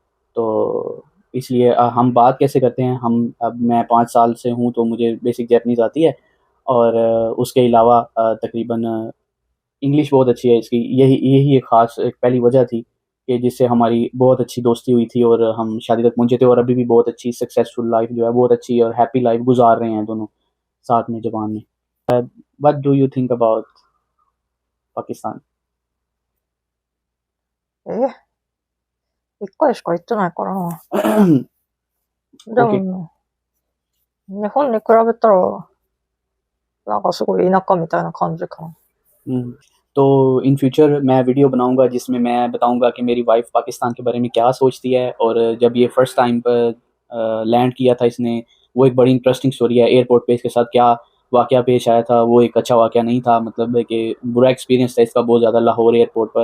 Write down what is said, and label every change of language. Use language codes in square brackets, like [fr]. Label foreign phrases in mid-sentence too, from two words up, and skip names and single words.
[hi] तो इसलिए हम बात कैसे करते हैं, हम अब मैं 5 साल से हूँ तो मुझे [en] basic Japanese [hi] आती है और उसके अलावा तकरीबन इंग्लिश बहुत अच्छी है इसकी। यही यही एक ख़ास एक पहली वजह थी कि जिससे हमारी बहुत अच्छी दोस्ती हुई थी और हम शादी तक पहुँचे थे, और अभी भी बहुत अच्छी [en] successful life [hi] जो है, बहुत अच्छी और [en] happy life [hi] गुजार रहे हैं दोनों साथ में जापान में। [en] What do you think about Pakistan? [ja] 一回しか行ってないからな。で ओके। も、日本に比べたら、なんかすごい田舎みたいな感じかな。 [hi] तो [en] in future [hi] मैं वीडियो बनाऊंगा जिसमें मैं बताऊंगा कि मेरी वाइफ पाकिस्तान के बारे में क्या सोचती है, और जब ये [en] first time [hi] पर लैंड किया था इसने, वो एक बड़ी [en] interesting story [hi] है। एयरपोर्ट पे इसके साथ क्या वाक़या पेश आया था, वो एक अच्छा वाक़या नहीं था, मतलब है कि बुरा एक्सपीरियंस था इसका बहुत ज़्यादा लाहौर एयरपोर्ट पर।